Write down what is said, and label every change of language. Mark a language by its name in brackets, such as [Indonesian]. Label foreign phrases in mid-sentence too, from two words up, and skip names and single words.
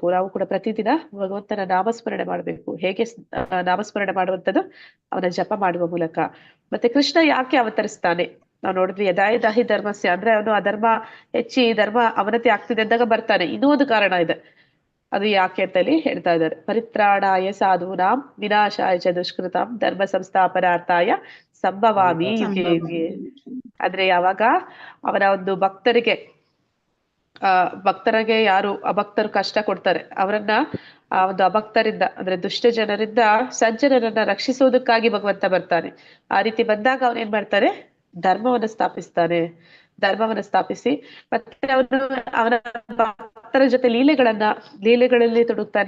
[Kannada] ನಾವು ಕೂಡ ಪ್ರತಿದಿನ ಭಗವಂತನ ನಾಮಸ್ಮರಣೆ ಮಾಡಬೇಕು. ಹೇಗೆ ನಾಮಸ್ಮರಣೆ ಮಾಡುವಂಥದ್ದು? ಅವನ ಜಪ ಮಾಡುವ ಮೂಲಕ. ಮತ್ತೆ ಕೃಷ್ಣ ಯಾಕೆ ಅವತರಿಸ್ತಾನೆ ನಾವು ನೋಡಿದ್ವಿ. [Sanskrit] ಯದಾಯದಾಹಿ ಧರ್ಮಸ್ಯ, [Kannada] ಅಂದ್ರೆ ಅವನು ಅಧರ್ಮ ಹೆಚ್ಚಿ ಧರ್ಮ ಅವನತಿ ಆಗ್ತಿದೆ ಅಂದಾಗ ಬರ್ತಾನೆ. ಇನ್ನೂ ಒಂದು ಕಾರಣ ಇದೆ, ಅದು ಯಾಕೆ ಅಂತ ಹೇಳಿ ಹೇಳ್ತಾ ಇದ್ದಾರೆ. [Sanskrit] ಪರಿತ್ರಾಣಾಯ ಸಾಧೂನಾಂ ವಿನಾಶಾಯ ಚ ದುಷ್ಕೃತಾಂ ಧರ್ಮ ಸಂಸ್ಥಾಪನಾರ್ಥಾಯ ಸಂಭವಾಮಿ ಯುಗೆ ಯುಗೆ. [Kannada] ಆದ್ರೆ ಯಾವಾಗ ಅವರ ಒಂದು ಭಕ್ತರಿಗೆ ಯಾರು ಅಭಕ್ತರು ಕಷ್ಟ ಕೊಡ್ತಾರೆ ಅವರನ್ನ ಆ ಒಂದು ಅಭಕ್ತರಿಂದ ಅಂದ್ರೆ ದುಷ್ಟ ಜನರಿಂದ ಸಜ್ಜನರನ್ನ ರಕ್ಷಿಸೋದಕ್ಕಾಗಿ ಭಗವಂತ ಬರ್ತಾನೆ. ಆ ರೀತಿ ಬಂದಾಗ ಅವನ್ ಏನ್ ಮಾಡ್ತಾರೆ, ಧರ್ಮವನ್ನ ಸ್ಥಾಪಿಸಿ ಮತ್ತೆ ಅವನ ಭಕ್ತರ ಜೊತೆ ಲೀಲೆಗಳಲ್ಲಿ ತೊಡಗ್ತಾನೆ.